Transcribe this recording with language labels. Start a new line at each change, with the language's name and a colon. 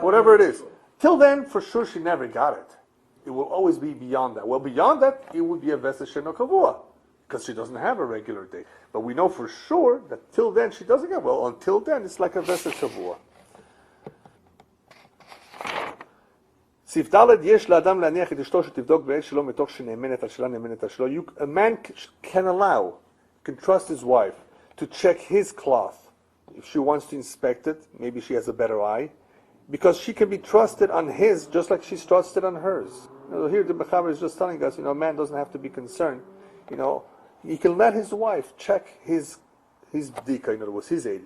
English: whatever it is. Sure. Till then, for sure, she never got it. It will always be beyond that. Well, beyond that, it would be a vesed sheno kavua. because she doesn't have a regular day. But we know for sure that till then she doesn't get. Well, until then it's like a Vesed Shavua.
Hebrew: סעיף ד' יש לאדם להניח את אשתו שתבדוק בעת שלו מתוך שנאמנת על שלה נאמנת על שלו.
English: A man can allow, can trust his wife to check his cloth. If she wants to inspect it, maybe she has a better eye. Because she can be trusted on his just like she's trusted on hers. Here the Mechaber is just telling us, a man doesn't have to be concerned. He can let his wife check his bdika, in other words, his aid.